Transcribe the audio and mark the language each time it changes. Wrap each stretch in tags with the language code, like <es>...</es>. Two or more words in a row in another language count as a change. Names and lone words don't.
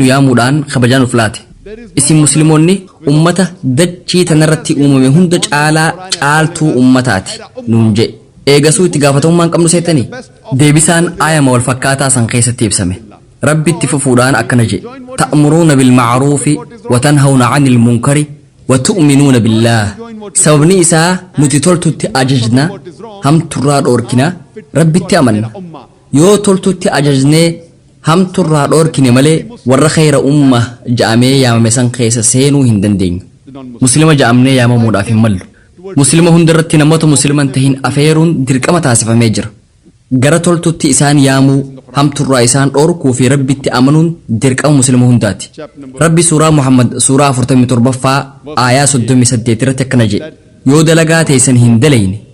<om>yaamuudhaan kabajaan uf laate isin musliimoonni ummata dachii tanarratti uumame hunda caalaa caaltuu ummataati nuun jedhe eegasuu itti gaafatamummaan qabnu seetanii deebisaan aayama wal fakkaataa san keessatti ibsame rabbi itti fufuudhaan akkana jedhe</om> <ar>تأمرون بالمعروف وتنهون عن المنكر وتؤمنون بالله</ar> <om>sababni isaa nuti toltutti ajajna hamturraa dhoorkina rabbitti amanna yoo toltutti ajajnee hamturraa dhoorkine malee warra</om> <ar>خير أمة</ar> <om>ja'amee yaamame san keessa seenuu hin dandeenyu muslima ja'amnee yaamamuudhaaf hin mallu muslima hundarratti namoota musliman tahin afeeruun dirqama taasifamee jira gara toltutti isaan yaamuu hamturraa isaan dhoorkuu fi rabbitti amanuun dirqama muslima hundaati rabbi suuraa muhammad suuraa 47ffaa aayaa 38 irratti akkana jedhe yoo dalagaa teessan hin dalayne</om>